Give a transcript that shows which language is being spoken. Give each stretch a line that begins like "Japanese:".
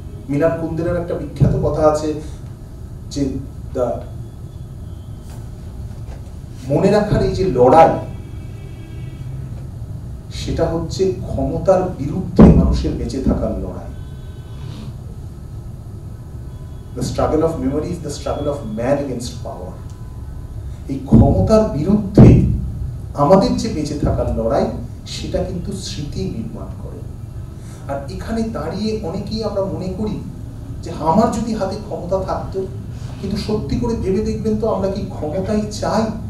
Bangla: Milan কুন্দেরার একটা বিখ্যাত কথা আছে যে মনে রাখার এই যে লড়াই, সেটা হচ্ছে ক্ষমতার বিরুদ্ধে মানুষের বেঁচে থাকার লড়াই।
English: The struggle of memory is the struggle of man against power.
Bangla: এই ক্ষমতার বিরুদ্ধে আমাদের যে বেঁচে থাকার লড়াই, সেটা কিন্তু স্মৃতি নির্মাণ করে। আর এখানে দাঁড়িয়ে অনেকেই আমরা মনে করি যে আমার যদি হাতে ক্ষমতা থাকতো, কিন্তু সত্যি করে ভেবে দেখবেন তো আমরা কি ক্ষমতাই চাই?